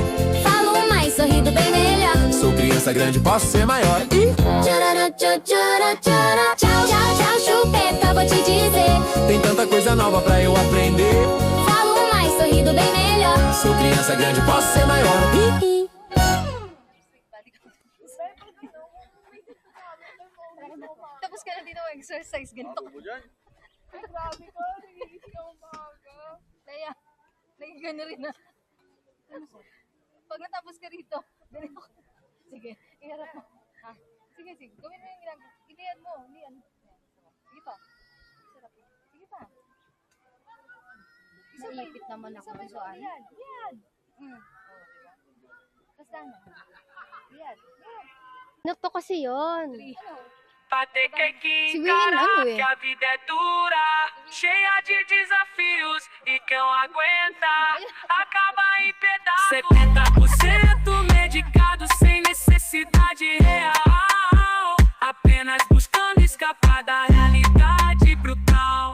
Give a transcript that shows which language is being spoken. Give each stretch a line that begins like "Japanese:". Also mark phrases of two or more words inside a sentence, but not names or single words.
Portuguese: falo mais, sorrindo bem melhor. Sou criança grande, posso ser maior. Tchororó, tchô, tchoró, tchoró. Tchau, tchau, tchau, chupeta, vou te dizer, Tem tanta coisa nova pra eu aprender. falo mais, sorrindo bem melhor. Sou criança grande, posso ser maior.
Filipino: Tapos ka na din ng exercise. Ganito ka. Grabe ko, nagigising ako maaga. Kaya, nagigano rin na. Pag natapos ka rito, ganito ka. Sige, iharap mo. Ha? Sige, sige. Gawin mo yung ginagawa. Ilihan mo. Ilihan. Sige pa. Sarap. Sige pa. Naipit naman ako Isabay so mo. Yan. Yan. Tapos na. Yan. Yan. Nokto kasi yun.
Portuguese: Pra ter que Se William não, encarar é? que a vida é dura, cheia de desafios e quem não aguenta acaba em pedaços. 70% medicado sem necessidade real, apenas buscando escapar da realidade brutal.